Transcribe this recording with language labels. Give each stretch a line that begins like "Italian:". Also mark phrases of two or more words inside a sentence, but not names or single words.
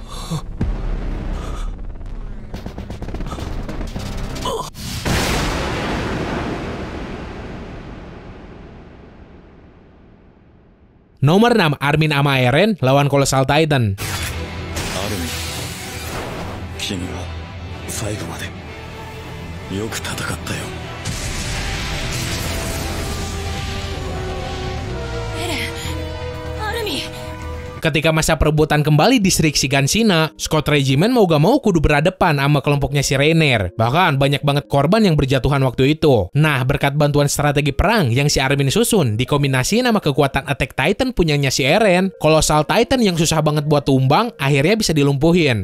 Indonesian: Nomor 6, Armin sama Eren lawan Colossal Titan. Armin,
Japanese: 君は最後までよく戦ったよ。
Indonesian: Eren, Armin. Ketika masa perebutan kembali distrik Shiganshina, Scott Regiment mau gak mau kudu berhadapan sama kelompoknya si Reiner. Bahkan banyak banget korban yang berjatuhan waktu itu. Nah, berkat bantuan strategi perang yang si Armin susun, dikombinasi sama kekuatan Attack Titan punyanya si Eren, Colossal Titan yang susah banget buat tumbang, akhirnya bisa dilumpuhin.